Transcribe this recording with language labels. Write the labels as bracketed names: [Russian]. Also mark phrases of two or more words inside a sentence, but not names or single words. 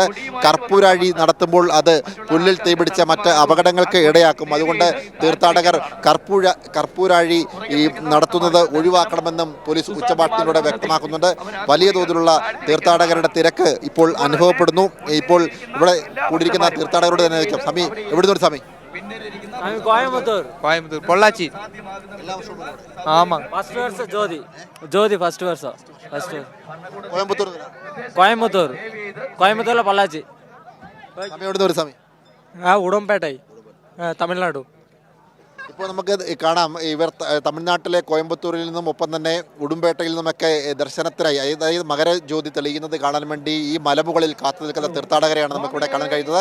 [Malayalam] കർപ്പൂരാഴി നടത്തുമ്പോൾ അത് പുല്ലിൽ തീപിടിച്ച മറ്റ് അപകടങ്ങൾക്ക് ഇടയാക്കും. അതുകൊണ്ട് തീർത്ഥാടകർ കർപ്പൂരാഴി ഈ നടത്തുന്നത് ഒഴിവാക്കണമെന്നും പോലീസ് ഉച്ചഭാഷണിയിലൂടെ വ്യക്തമാക്കുന്നുണ്ട്. വലിയ തോതിലുള്ള തീർത്ഥാടകരുടെ തിരക്ക് ഇപ്പോൾ അനുഭവപ്പെടുന്നു. ഇപ്പോൾ ഇവിടെ കൂടിയിരിക്കുന്ന തീർത്ഥാടകരോട് തന്നെ ചോദിക്കാം. സമി, എവിടുന്നൊരു സമി? [Tamil] கோயம்புத்தூர் பொள்ளாச்சி. ஆமாம், ஃபர்ஸ்ட் வருஷம் ஜோதி ஃபர்ஸ்ட் வருஷம் கோயம்புத்தூர்ல பொள்ளாச்சி. [Malayalam] എവിടുന്നൊരു സമി? ഉടുമ്പേട്ടൈ, തമിഴ്നാടു. ഇപ്പോൾ നമുക്ക് കാണാം, ഇവർ തമിഴ്നാട്ടിലെ കോയമ്പത്തൂരിൽ നിന്നും ഒപ്പം തന്നെ ഉടുമ്പേട്ടയിൽ നിന്നുമൊക്കെ ദർശനത്തിനായി, അതായത് മകരജ്യോതി തെളിയുന്നത് കാണാൻ വേണ്ടി ഈ മലമുകളിൽ കാത്തു നിൽക്കുന്ന തീർത്ഥാടകരെയാണ് നമുക്കിവിടെ കാണാൻ കഴിയുന്നത്.